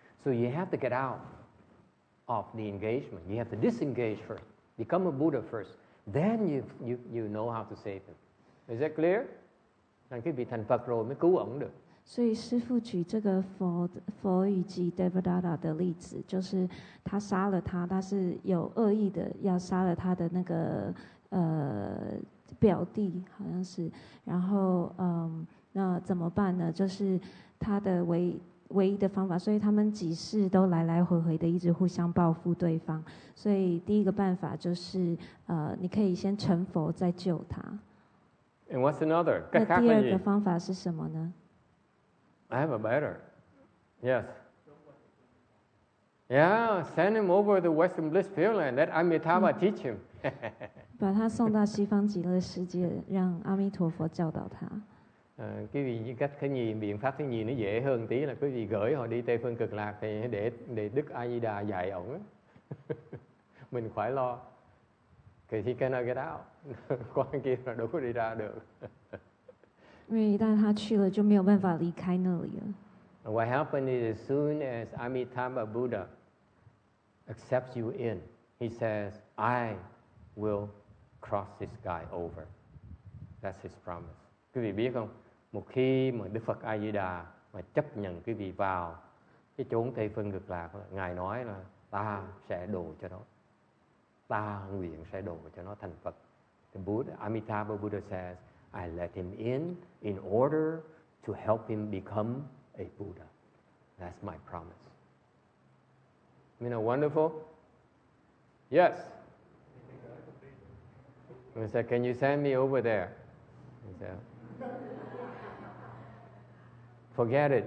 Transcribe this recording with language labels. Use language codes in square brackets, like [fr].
[en] So you have to get out of the engagement. You have to disengage first. Become a Buddha first. Then you know how to save him. Is that clear? [vi] Rằng cái vị thành Phật rồi mới cứu ổng được. [zh] 所以师父举这个佛语及 Devadatta 的例子，就是他杀了他，他是有恶意的要杀了他的那个表弟，好像是。然后那怎么办呢？就是他的唯一的方法，所以他们几世都来来回回的一直互相报复对方。所以第一个办法就是你可以先成佛再救他。 [en] And what's another? [zh] 那第二个方法是什么呢？ [en] I have a better. Yes. Yeah, send him over to Western Bliss Pure Land. Let Amitabha teach him. [zh] 把他送到西方极乐世界，让阿弥陀佛教导他。 [vi] Cái vị cách biện pháp thứ nhì nó dễ hơn tí là quý vị gửi họ đi Tây Phương Cực Lạc thì để Đức A Di Đà dạy ổng. Mình khỏi lo. Thì [en] he cannot get out. [vi] Quan kia là đâu có đi ra được. [zh] 因为一旦他去了，就没有办法离开那里了。 [en] What happened is as soon as Amitabha Buddha accepts you in, he says, I will cross this guy over. That's his promise. [vi] Quý vị biết không? Một khi mà Đức Phật A Di Đà mà chấp nhận quý vị vào cái chốn Tây Phương Cực Lạc, Ngài nói là ta sẽ độ cho nó. Ta nguyện sẽ độ cho nó thành Phật. [en] The Buddha, Amitabha Buddha says, I let him in order to help him become a Buddha. That's my promise. You know, wonderful? Yes. I said, can you send me over there? He said, forget it.